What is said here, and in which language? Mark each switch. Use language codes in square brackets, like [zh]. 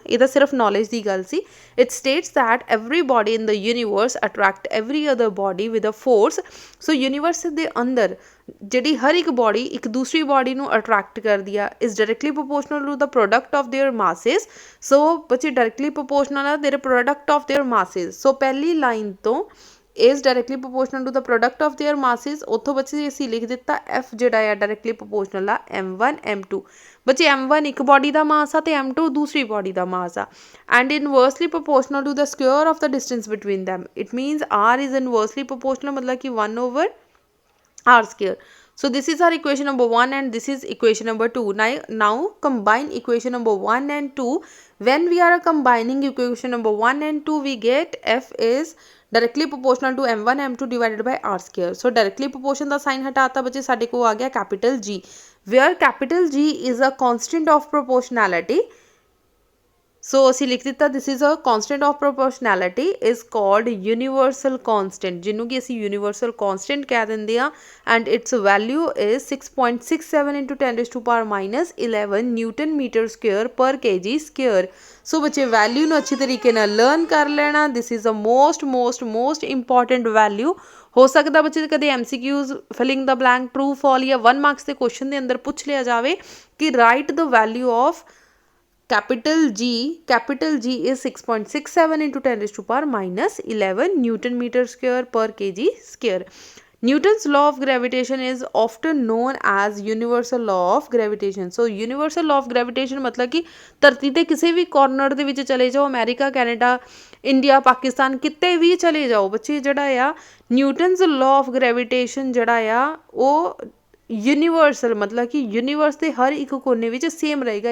[pa] ਇਹਦਾ ਸਿਰਫ ਨੌਲੇਜ ਦੀ ਗੱਲ ਸੀ। [en] It states that every body in the universe attract every other body with a force. [pa] So universe ਦੇ ਅੰਦਰ ਜਿਹੜੀ ਹਰ ਇੱਕ ਬੋਡੀ ਇੱਕ ਦੂਸਰੀ ਬੋਡੀ ਨੂੰ ਅਟਰੈਕਟ ਕਰਦੀ ਆ [en] Is directly proportional to the product of their masses. So ਬੱਚੇ directly proportional ਆ their product of their masses. So [pa] ਪਹਿਲੀ ਲਾਈਨ ਤੋਂ [en] is directly proportional to the product of their masses। [pa] ਉੱਥੋਂ ਬੱਚੇ ਅਸੀਂ ਲਿਖ ਦਿੱਤਾ F ਜਿਹੜਾ ਆ ਡਾਇਰੈਕਟਲੀ ਪ੍ਰੋਪੋਰਸ਼ਨਲ ਆ m1 m2। ਬੱਚੇ m1 ਇੱਕ ਬੋਡੀ ਦਾ ਮਾਸ ਆ ਤੇ m2 ਦੂਸਰੀ ਬੋਡੀ ਦਾ ਮਾਸ ਆ। [en] And inversely proportional to the square of the distance between them। It means r is inversely proportional [pa] ਮਤਲਬ ਕਿ [en] 1 over r square। So this is our equation number 1 and this is equation number 2. Now combine equation number 1 and 2. When we are combining equation number 1 and 2, we get F is directly proportional to m1 m2 divided by r square। So directly proportion ਦਾ sign [pa] ਹਟਾਤਾ ਬੱਚੇ, ਸਾਡੇ ਕੋਲ ਆ ਗਿਆ [en] capital G, where capital G is a constant of proportionality। [pa] ਸੋ ਅਸੀਂ ਲਿਖ ਦਿੱਤਾ [en] this is a constant of proportionality is called universal constant, [pa] ਜਿਹਨੂੰ ਕਿ ਅਸੀਂ ਯੂਨੀਵਰਸਲ ਕੌਂਸਟੈਂਟ ਕਹਿ ਦਿੰਦੇ ਹਾਂ। [en] And its value is 6.67 into 10⁻⁻11 newton meter square per kg square. [pa] ਸੋ ਬੱਚੇ ਵੈਲਿਊ ਨੂੰ ਅੱਛੀ ਤਰੀਕੇ ਨਾਲ ਲਰਨ ਕਰ ਲੈਣਾ। [en] This is a most important value. [pa] ਹੋ ਸਕਦਾ ਬੱਚੇ ਕਦੇ MCQs ਫਿਲਿੰਗ ਦਾ ਬਲੈਂਕ ਟਰੂ ਫਾਲ ਜਾਂ 1 ਮਾਰਕਸ ਦੇ ਕੁਐਸਚਨ ਦੇ ਅੰਦਰ ਪੁੱਛ ਲਿਆ ਜਾਵੇ ਕਿ [en] Write the value of capital G is 6.67 into 10⁻⁻11 Newton meter square per kg square। Newton's law of gravitation is often known as universal law of gravitation। [pa] So universal law of gravitation ਮਤਲਬ ਕਿ ਧਰਤੀ ਦੇ ਕਿਸੇ ਵੀ corner ਦੇ ਵਿੱਚ ਚਲੇ ਜਾਓ, America, Canada, India, Pakistan, ਕਿਤੇ ਵੀ ਚਲੇ ਜਾਓ ਬੱਚੇ, ਜਿਹੜਾ ਆ ਨਿਊਟਨਸ ਲਾਅ ਆਫ ਗ੍ਰੈਵੀਟੇਸ਼ਨ ਜਿਹੜਾ ਆ ਉਹ ਯੂਨੀਵਰਸਲ ਮਤਲਬ ਕਿ ਯੂਨੀਵਰਸ ਦੇ ਹਰ ਇੱਕ ਕੋਨੇ ਵਿੱਚ ਸੇਮ ਰਹੇਗਾ।